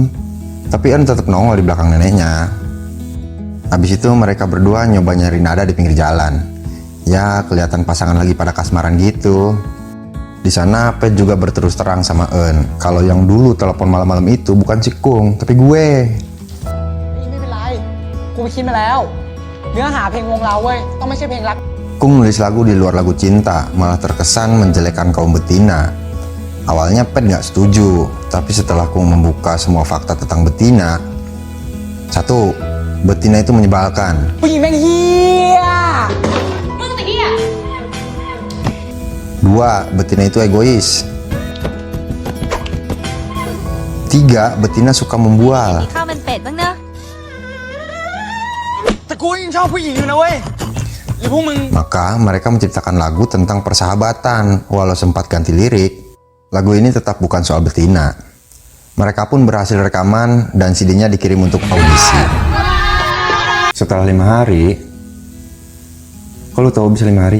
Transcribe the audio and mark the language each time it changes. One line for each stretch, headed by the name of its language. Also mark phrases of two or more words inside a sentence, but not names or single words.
Indonesian: Tapi Eun tetap nongol di belakang neneknya. Habis itu mereka berdua nyoba nyari nada di pinggir jalan. Ya kelihatan pasangan lagi pada kasmaran gitu. Di sana Ped juga berterus terang sama Eun kalau yang dulu telepon malam-malam itu bukan si Kung, tapi gue.
Thai: ไม่เป็นไร กูไปคิดมาแล้ว เนื้อหาเพลงวงเราเว้ย ต้องไม่ใช่เพลงรัก
Indonesian: Kung nulis lagu di luar lagu cinta, malah terkesan menjelekkan kaum betina. Awalnya Ped nggak setuju, tapi setelah Kung membuka semua fakta tentang betina, 1. Betina itu menyebalkan.
Thai: ผู้หญิงแม่งเฮีย 2.
Indonesian: Betina itu egois. 3. Betina suka membual.
Thai: ข้าวมันเป็ดบ้างเนอะ แต่กูยังชอบผู้หญิงอยู่นะเว้ยหรือพวกมึง
Indonesian: Maka mereka menciptakan lagu tentang persahabatan. Walau sempat ganti lirik, lagu ini tetap bukan soal betina. Mereka pun berhasil rekaman dan CD-nya dikirim untuk audisi. Setelah 5 hari, kok lu tahu bisa 5 hari?